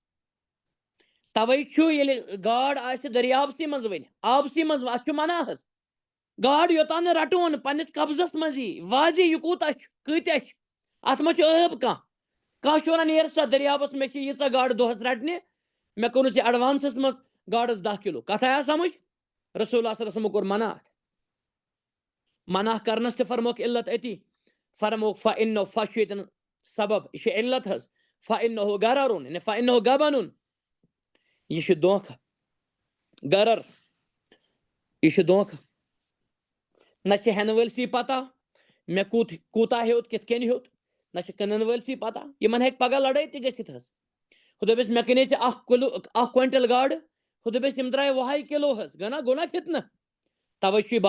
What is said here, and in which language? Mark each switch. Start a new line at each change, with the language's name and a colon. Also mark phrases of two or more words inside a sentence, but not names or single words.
Kashmiri: توے چھُ ییٚلہِ گاڈ آسہِ دٔریابسٕے منٛز وۄنۍ آبسٕے منٛز اَتھ چھُ منع حظ گاڈ یوٚتام نہٕ رٹون پننِس قبضس منٛز یی واضح یہِ کوٗتاہ چھُ کۭتیاہ چھِ اتھ منٛز چھُ ٲب کانٛہہ چھُ ونان نیرٕ سا دٔریابس مےٚ چھِ ییٖژاہ گاڈٕ دۄہس رٹنہِ مےٚ کوٚرُتھ ژےٚ ایڈوانسس منٛز گاڈس 10 کِلوٗ کتھ آیا سمجھ رسول اللہ
Arabic: صلی اللہ علیہ وسلم
Kashmiri: کوٚر منع اتھ منع کرنس تہِ فرموکھ علت أتی فرموکھ فإنه فہ چھُ ییٚتٮ۪ن سبب یہِ چھِ علت حظ
Arabic: فإنه غررٌ
Kashmiri: یعنی
Arabic: فإنه غبنٌ
Kashmiri: یہِ چھُ دھوکہٕ غرر یہِ چھُ دھوکہٕ نہ چھِ ہٮ۪نہٕ وٲلسٕے پتہ مےٚ کوٗتاہ ہیوٚت کِتھ کٔنۍ ہیوٚت نہ چھِ کٕنن وٲلسٕے پتہ یِمن ہیٚکہِ پگاہ لڑٲے تہِ گٔژھِتھ حظ ہُہ دٔپِس مےٚ کٕنے ژےٚ 1 کوینٹل گاڈٕ ہُہ دٔپِس یِم درٛاے 1/2 کِلوٗ حظ گوٚو نا فتنہٕ توے چھُ یہِ